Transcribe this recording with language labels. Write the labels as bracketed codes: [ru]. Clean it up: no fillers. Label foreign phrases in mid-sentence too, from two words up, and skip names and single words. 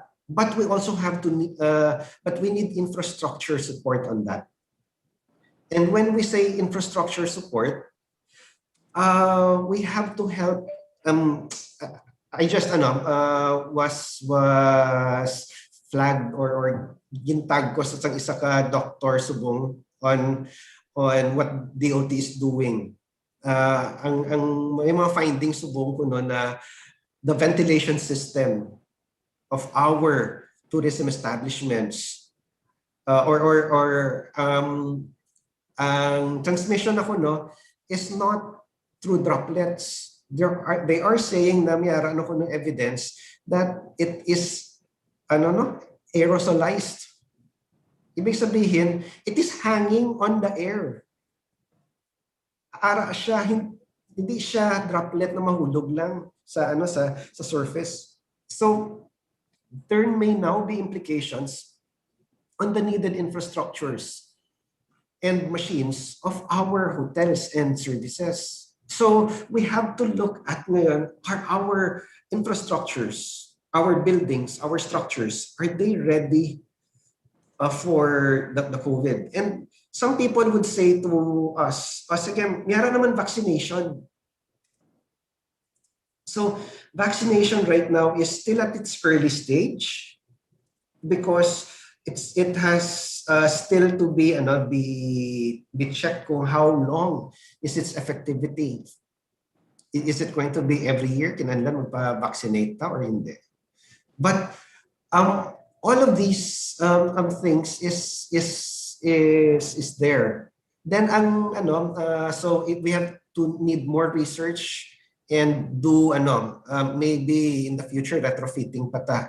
[en] But we also have to we need infrastructure support on that. And when we say infrastructure support, we have to help. I just was flagged or [hil] gintag ko sa isa ka doctor subong [en] on what DOT is doing. [hil] May mga findings subong ko no na [en] the ventilation system of our tourism establishments [hil] ang transmission ako no [en] is not through droplets. They are saying na [hil] mayara ano ko ng [en] evidence that it is aerosolized. [tl] Ibig sabihin, [en] it is hanging on the air. [hil] Ara siya, hindi siya droplet na mahulog lang sa surface. [en] So there may now be implications on the needed infrastructures and machines of our hotels and services. So we have to look at our infrastructures, our buildings, our structures, are they ready for the COVID? And some people would say to us again, [tl] mayroon naman vaccination. [en] So vaccination right now is still at its early stage because it has still to be checked kung how long is its effectivity. Is it going to be every year [hil] kinahanglan magpa-vaccinate ta [en] or hindi? But all of these things is there. Then we have to need more research and do maybe in the future retrofitting pata.